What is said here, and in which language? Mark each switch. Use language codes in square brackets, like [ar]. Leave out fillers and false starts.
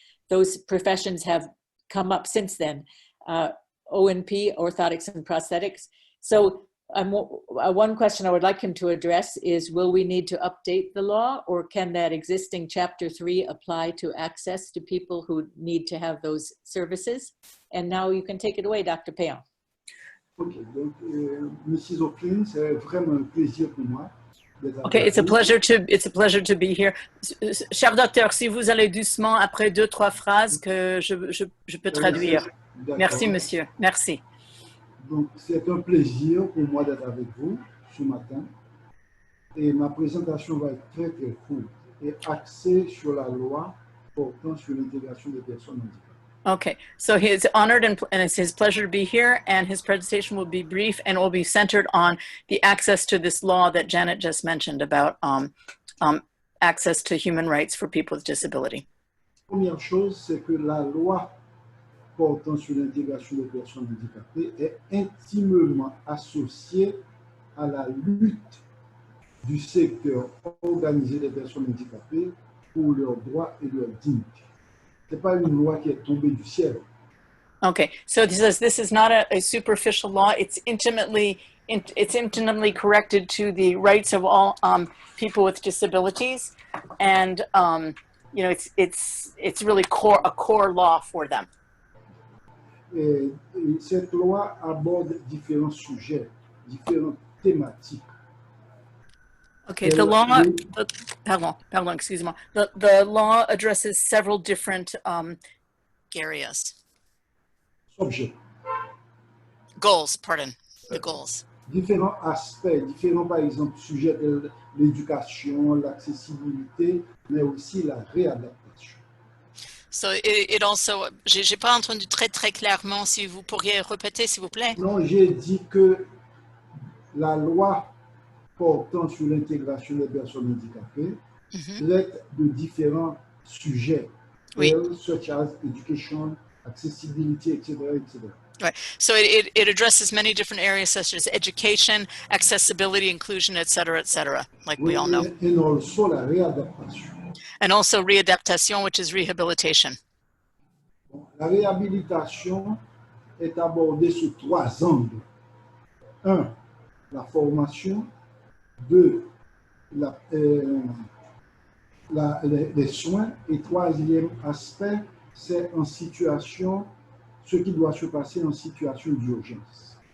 [en] Those professions have come up since then. ONP, orthotics and prosthetics. So one question I would like him to address is, will we need to update the law, or can that existing Chapter 3 apply to access to people who need to have those services? And now you can take it away, Dr. Payon. [fr] OK, donc, Mrs. O'Flynn, c'est vraiment un plaisir pour moi. [en] Okay, it's a pleasure to be here. [fr] Cher docteur, si vous allez doucement après 2-3 phrases que je peux traduire. Merci, monsieur. Merci. Donc, c'est un plaisir pour moi d'être avec vous ce matin. Et ma présentation va être très, très courte et axée sur la loi portant sur l'intégration des personnes handicapées. [en] Okay, so he is honored and it's his pleasure to be here, and his presentation will be brief and will be centered on the access to this law that Janet just mentioned about access to human rights for people with disability. [fr] Première chose, c'est que la loi portant sur l'intégration des personnes handicapées est intimement associée à la lutte du secteur organisé des personnes handicapées pour leurs droits et leur dignité. Ce n'est pas une loi qui est tombée du ciel. [en] Okay, so he says this is not a superficial law. It's intimately corrected to the rights of all people with disabilities, and you know, it's really a core law for them. [fr] Et cette loi aborde différents sujets, différentes thématiques. [en] Okay, the law, [fr] pardon, excuse-moi. [en] The law addresses several different areas. [fr] Subjets. [en] Goals, pardon, the goals. [fr] Différents aspects, différents, par exemple, sujets de l'éducation, l'accessibilité, mais aussi la réadaptation. [en] So it also, [fr] j'ai pas entendu très clairement, si vous pourriez répéter, s'il vous plaît. Non, j'ai dit que la loi portant sur l'intégration des personnes handicapées traite de différents sujets, [en] such as education, accessibility, etc., etc. Right. So it addresses many different areas such as education, accessibility, inclusion, etc., like we all know. And also la réadaptation. And also readaptation, which is rehabilitation. [fr] Bon, la réhabilitation est abordée sous 3 angles. 1, la formation. 2, les soins. Et 3e aspect, c'est en situation, ce qui doit se passer en situation d'urgence.